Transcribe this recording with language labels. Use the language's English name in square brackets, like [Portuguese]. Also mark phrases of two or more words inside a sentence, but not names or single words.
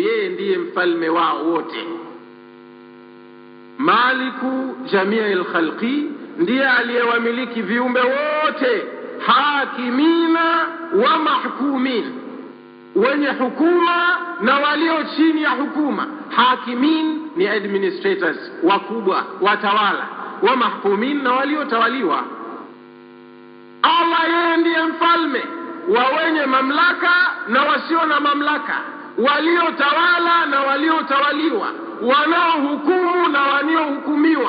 [Swahili] Yeye ndiye mfalme wao wote. [Arabic] مالك جميع الخلق, [Swahili] ndiye aliyewamiliki viumbe wote. [Arabic] حاكمين ومحكومين, [Swahili] wenye hukuma na walio chini ya hukuma. Hakimin ni administrators, wakubwa, watawala. [Arabic] ومحكومين, [Swahili] na waliotawaliwa. Allah yeye ndiye mfalme wa wenye mamlaka na wasio na mamlaka, waliotawala na waliotawaliwa, wanaohukumu na wanaohukumiwa.